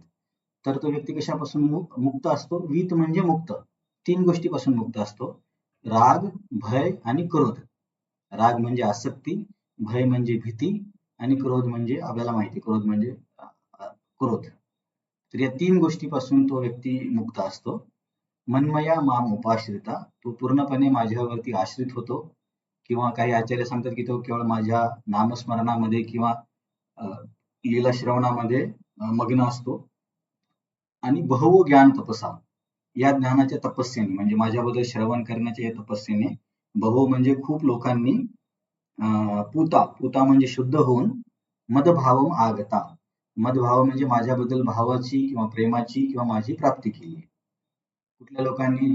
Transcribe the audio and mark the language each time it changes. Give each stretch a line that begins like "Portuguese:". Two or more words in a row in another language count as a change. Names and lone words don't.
Marathi: तर तो व्यक्ती कशापासून मुक्त असतो? वीत म्हणजे मुक्त, 3 गोष्टीपासून मुक्त असतो, राग, भय आणि क्रोध. राग म्हणजे आसक्ती, भय म्हणजे भीती आणि क्रोध म्हणजे आपल्याला माहिती, क्रोध म्हणजे क्रोध. तर या 3 गोष्टीपासून तो व्यक्ती मुक्त असतो.
Sanskrit: मन्मया माम उपाश्रिता,
Marathi: तो पूर्णपणे माझ्यावरती आश्रित होतो, किंवा काही आचार्य सांगतात की तो केवळ माझ्या नामस्मरणामध्ये किंवा लीला श्रवणामध्ये मग्न असतो.
Sanskrit: आणि बहवो ज्ञान तपसा,
Marathi: या ज्ञानाच्या तपस्येने म्हणजे माझ्याबद्दल श्रवण करण्याच्या या तपस्येने, बहवो म्हणजे खूप लोकांनी, पुता म्हणजे शुद्ध होऊन,
Sanskrit: मदभावम आगता,
Marathi: मदभाव म्हणजे माझ्याबद्दल भावाची किंवा प्रेमाची किंवा माझी प्राप्ती केली. कुठल्या लोकांनी?